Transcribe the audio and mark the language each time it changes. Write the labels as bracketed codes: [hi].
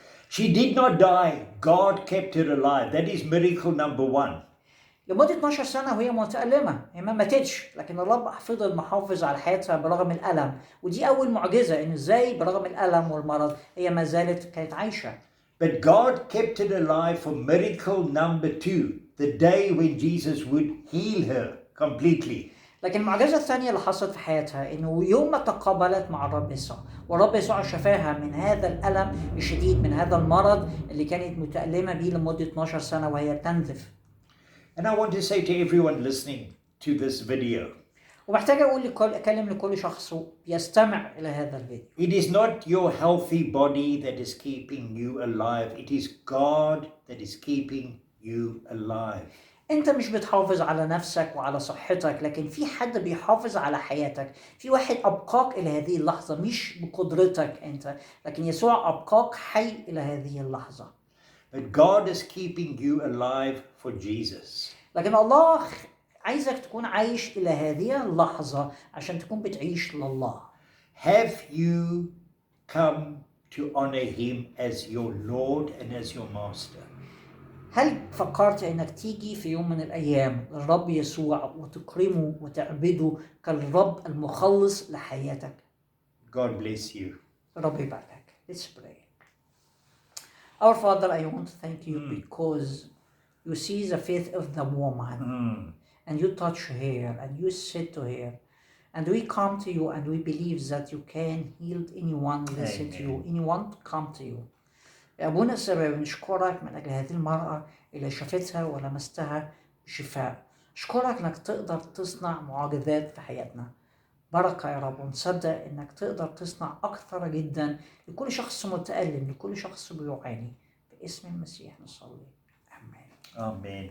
[en] She did not die. God kept her alive. That is miracle number 1. [ar] لمدة 12 سنة وهي متألمة، هي ما ماتتش، لكن الرب فضل محافظ على حياتها برغم الألم، ودي أول معجزة إنه إزاي برغم الألم والمرض هي ما زالت كانت عايشة. [en] But God kept it alive for miracle number 2, the day when Jesus would heal her completely. [ar] لكن المعجزة الثانية اللي حصلت في حياتها إنه يوم ما تقابلت مع الرب يسوع والرب يسوع شفاها من هذا الألم الشديد، من هذا المرض اللي كانت متألمة بيه لمدة 12 سنة وهي تنزف. [en] And I want to say to everyone listening to this video, [ar] ومحتاج أكلم لكل شخص يستمع إلى هذا الفيديو. [en] it is not your healthy body that is keeping you alive. It is God that is keeping you alive. [ar] أنت مش بتحافظ على نفسك وعلى صحتك، لكن في حد بيحافظ على حياتك، في واحد أبقاك إلى هذه اللحظة مش بقدرتك أنت، لكن يسوع أبقاك حي إلى هذه اللحظة. [en] But God is keeping you alive for Jesus. [ar] لكن الله عايزك تكون عايش إلى هذه اللحظة عشان تكون بتعيش لله. [en] Have you come to honor him as your Lord and as your master? [ar] هل فكرت إنك تيجي في يوم من الأيام للرب يسوع وتكرمه وتعبده كالرب المخلص لحياتك؟ [en] God bless you. [ar] رب يباركك. [en] Let's pray. Our Father, I want to thank you because you see the faith of the woman and you touch her and you said to her, and we come to you and we believe that you can heal anyone listen to you, anyone to come to you. [ar] يا أبونا السماوي نشكرك من أجل هذه المرأة اللي شفتها ولمستها بشفاء. أشكرك إنك تقدر تصنع معجزات في حياتنا. بركة يا رب، ونصدق إنك تقدر تصنع أكثر جدا لكل شخص متألم، لكل شخص بيعاني. باسم المسيح نصلي. آمين.